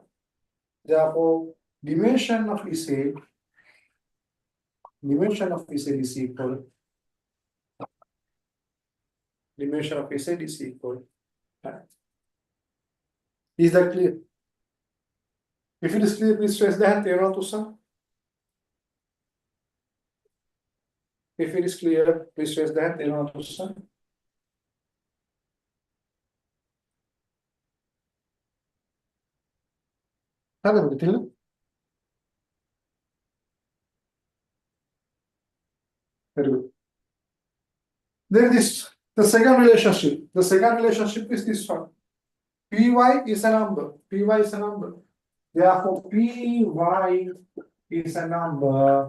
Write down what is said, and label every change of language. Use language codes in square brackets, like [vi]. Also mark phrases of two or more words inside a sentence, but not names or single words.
[en] Therefore, dimension of Z is equal dimension of Z is equal. Is that clear? If it is clear, please raise the hand. [si] තේරෙනවද උස්සන්න? [en] If it is clear, please raise the hand. [si] තේරෙනවද උස්සන්න? හරිද තිල? [en] Very good. Then this, the second relationship. The second relationship is this one. Py is a number. Py is a number. Therefore, Py is a number.